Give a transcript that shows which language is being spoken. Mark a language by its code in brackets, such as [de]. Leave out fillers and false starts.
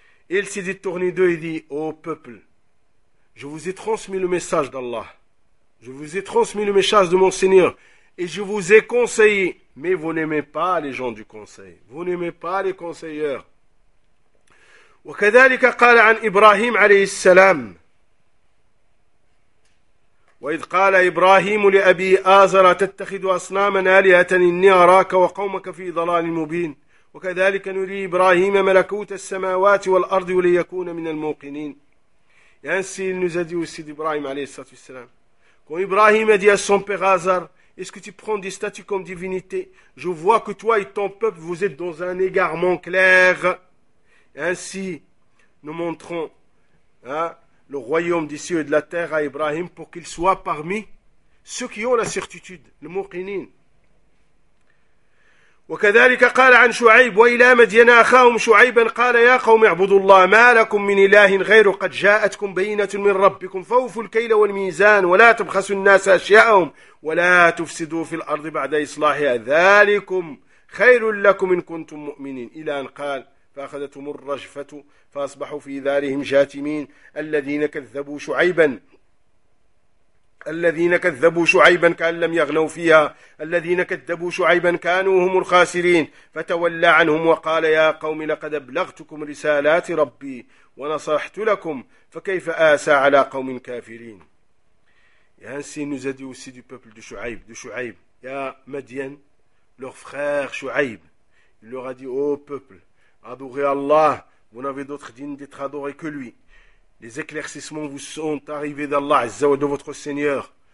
[fr] Et il s'est détourné d'eux et dit, ô peuple, je vous ai transmis le message d'Allah. Je vous ai transmis le message de mon Seigneur. Et je vous ai conseillé. Mais vous n'aimez pas les gens du conseil. Vous n'aimez pas les conseilleurs. [ar] وكذلك قال عن إبراهيم عليه السلام. وإذ قال إبراهيم لأبي آزر تتخذ أصناما آلهة إني أراك وقومك في ضلال مبين وكذلك نري إبراهيم ملكوت السماوات والأرض وليكون من الموقنين. [fr] Ainsi il nous a dit aussi d'Ibrahim alayhi salam. Quand Ibrahim a dit à son père Hazar, est-ce que tu prends des statues comme divinité? Je vois que toi et ton peuple vous êtes dans un égarement clair. Ainsi nous montrons le royaume des cieux et de la terre à Ibrahim pour qu'il soit parmi ceux qui ont la certitude, le Mouqinin. [ar] وكذلك قال عن شعيب وإلى مدين أخاهم شعيبا قال يا قوم اعبدوا الله ما لكم من إله غيره قد جاءتكم بينة من ربكم فأوفوا الكيل والميزان ولا تبخسوا الناس أشياءهم ولا تفسدوا في الأرض بعد إصلاحها ذلكم خير لكم إن كنتم مؤمنين إلى أن قال فأخذتهم الرجفة فأصبحوا في دارهم جاثمين الذين كذبوا شعيبا كأن لم يغنوا فيها الذين كذبوا شعيبا كانوا هم الخاسرين فتولى عنهم وقال يا قوم لقد أبلغتكم رسالات ربي ونصحت لكم فكيف آسى على قوم كافرين يا أنسي نزدي [fr] aussi du peuple de شعيب يا مدين leur frère شعيب il leur a dit oh peuple adorez Allah vous n'avez d'autre digne d'être adoré que lui. Les éclaircissements vous sont arrivés d'Allah, Azza wa Jalla, de votre Seigneur.